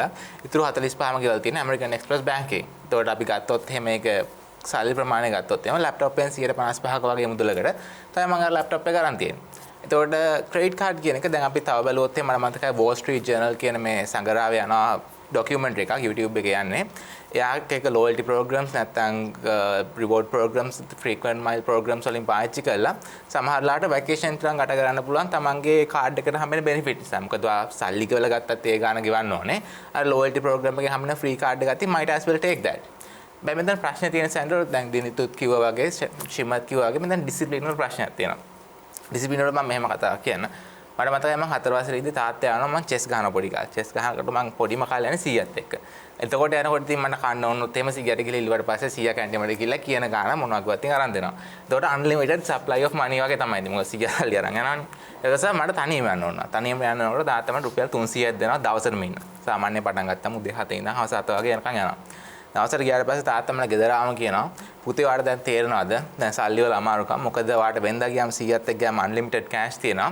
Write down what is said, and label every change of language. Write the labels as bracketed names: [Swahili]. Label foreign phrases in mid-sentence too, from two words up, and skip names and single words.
[Sinhala] ඉතුරු 45ම ගෙවල් තියෙන ඇමරිකන් එක්ස්ප්‍රස් බැංකුවේ. ඒතකොට අපි ගත්තොත් එහෙම මේක සල්ලි ප්‍රමාණය ගත්තොත් එහෙම ලැප්ටොප් එකෙන් 155ක වගේ මුදලකට තමයි මම අර ලැප්ටොප් එක ගන්න තියෙන්නේ. එතකොට [English] credit card [Sinhala] කියන එක දැන් අපි තව බලුවොත් එහෙම මට මතකයි වෝල් ස්ට්‍රීට් ජර්නල් කියන මේ සංගරාවේ යනවා ඩොකියුමන්ටරි එකක් YouTube එකේ යන්නේ. එයාට එක [English] loyalty programs [Sinhala] නැත්නම් [English] reward programs frequent mile programs [Sinhala] වලින් පාවිච්චි කරලා සමහරලාට vacation තරම් ගත කරන්න පුළුවන් තමන්ගේ කාඩ් එකට හැමෙන benefits. මොකද සල්ලි කියලා ගත්තත් ඒ ගාන ගෙවන්න ඕනේ. [English] අර loyalty program [Sinhala] එකේ හැමෙන [English] free card [Sinhala] එක ගත්තී [English] might as well take that. [Sinhala] බෑ මෙතන ප්‍රශ්නේ තියෙන සැන්ඩර් දැන් දිනිතුත් කිව්වා වගේ ශිමත් කිව්වා වගේ මෙතන ඩිසිප්ලින් වල ප්‍රශ්නයක් තියෙනවා. ඩිසිප්ලින් වල මම මෙහෙම කතා කියන්න. මට මතකයි මම 4 වසරේදී තාත්තා යනවා මම චෙස් ගහන පොඩි කාලේ. චෙස් ගහනකොට මම පොඩිම කාලේ යන්නේ 100ත් එක්ක. එතකොට යනකොට ඉතින් මට කන්න ඕනොත් එහෙම 100ට ගිහලා ඉල්ලුවට පස්සේ 100 කැන්ටිමට ගිහලා කියන ගාන මොනවා කිව්වත් ඉතින් අරන් දෙනවා. එතකොට [English] unlimited supply of money [Sinhala] වගේ තමයි ඉතින් මොකද 100 සල්ලි අරන් යනවනේ. ඒක නිසා මට තනියම යන්න ඕන. තනියම යනකොට තාත්තා මට රුපියල් 300ක් දෙනවා දවසටම ඉන්න. සාමාන්‍ය පටන් ගත්තම උදේ 7 ඉඳන් හවස 7 වගේ යනකම් යනවා. දවසට ගියාට පස්සේ තාත්තා මට ගෙදර ආවම කියනවා පුතේ ඔයාලට දැන් තේරෙනවද දැන් සල්ලි වල අමාරුකම් මොකද ඔයාලට වෙන්දා ගියාම 100ත් එක්ක ගියාම [English] unlimited cash [Sinhala] තියෙනවා